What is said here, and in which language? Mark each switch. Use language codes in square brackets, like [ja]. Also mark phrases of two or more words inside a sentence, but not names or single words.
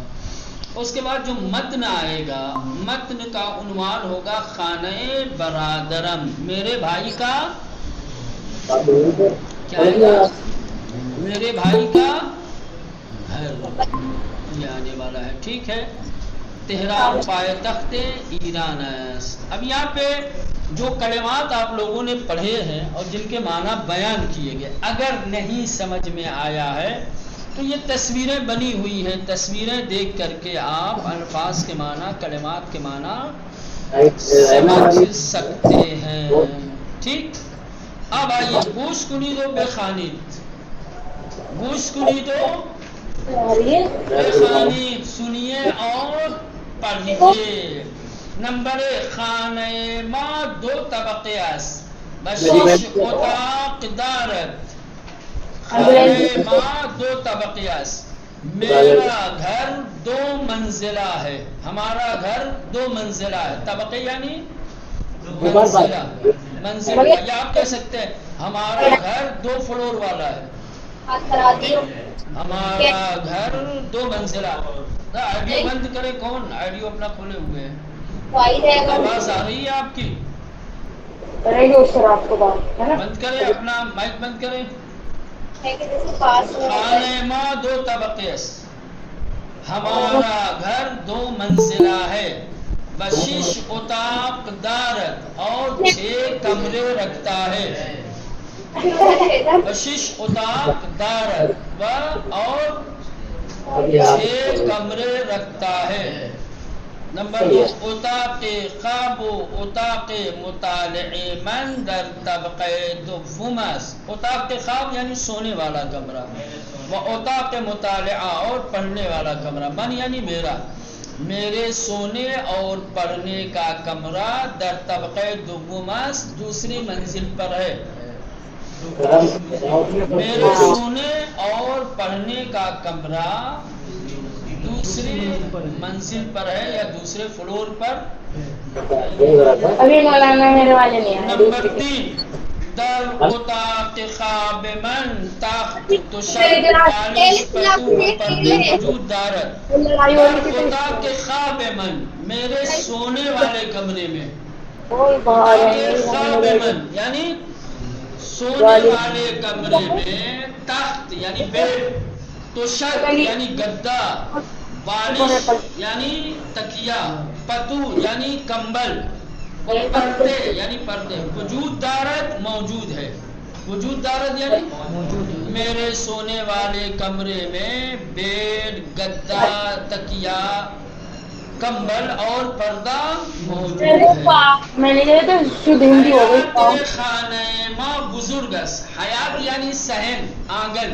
[ur] اس کے بعد جو متن آئے گا، متن کا عنوان ہوگا [fa] خانہ برادرم، [ur] میرے بھائی کا کیا آئے گا؟ میرے بھائی کا گھر، یہ آنے والا ہے، ٹھیک ہے. [fa] تہران پائے-تخت ایران است. [ur] اب یہاں پہ جو کلمات آپ لوگوں نے پڑھے ہیں اور جن کے معنی بیان کیے گئے، اگر نہیں سمجھ میں آیا ہے تو یہ تصویریں بنی ہوئی ہیں، تصویریں دیکھ کر کے آپ الفاظ کے معنی، کلمات کے معنی سمجھ سکتے ہیں، ٹھیک. اب آئیے [fa] گوش کنی دو بے خانید، گوش کنی دو بے خانید، [ur] سنیے اور پڑھیے. [fa] نمبر خانہ ما دو طبقے است، بشیش اتاق دارد. خانہ ما دو طبقے است، [ur] میرا گھر دو منزلہ ہے، ہمارا گھر دو منزلہ ہے. طبقے یعنی منزلہ، منزلہ یا آپ کہہ سکتے ہیں ہمارا گھر 2 فلور والا ہے، ہمارا گھر 2 منزلہ. آڈیو بند کرے، کون آڈیو اپنا کھولے ہوئے ہیں؟ آواز آ رہی ہے آپ کی؟ بند کرے، اپنا مائک بند کرے. [fa] خانہ ما 2 طبقے است، [ur] ہمارا گھر 2 منزلہ ہے. [fa] بشیش اتاق دارد، [ur] اور 6 کمرے رکھتا ہے. [fa] بشیش اتاق دارد [ur] اور 6 کمرے رکھتا ہے. [fa] نمبر 2 اتاق خواب و اتاق مطالعے من در طبقے دوم است. اتاق خواب [ur] یعنی سونے والا کمرہ، [fa] و اتاق مطالعہ [ur] اور پڑھنے والا کمرہ، من یعنی میرا، میرے سونے اور پڑھنے کا کمرہ [fa] در طبقے دوم است، [ur] دوسری منزل پر ہے. میرے سونے اور پڑھنے کا کمرہ دوسری منزل پر ہے یا دوسرے فلور پر. [fa] نمبر 3 در اتاق خواب من تخت تشک پالش پتو پردے وجود دارد. در اتاق خواب من، [ur] میرے سونے والے کمرے میں، [fa] اتاق خواب من [ur] یعنی سونے والے کمرے میں، تخت یعنی بیڈ، تو شد یعنی گدا، بالش یعنی تکیا، پتو یعنی کمبل، پردے یعنی پردے. [fa] وجود دارد [ur] موجود ہے، [fa] وجود دارد [ur] یعنی میرے سونے والے کمرے میں بیڈ، گدا، تکیا، کمبل اور پردہ موجود ہے. میں نے تو شدھ ہندی ہو گئی. [fa] حیات خانہ ما بزرگس، حیات [ur] یعنی صحن، آنگن.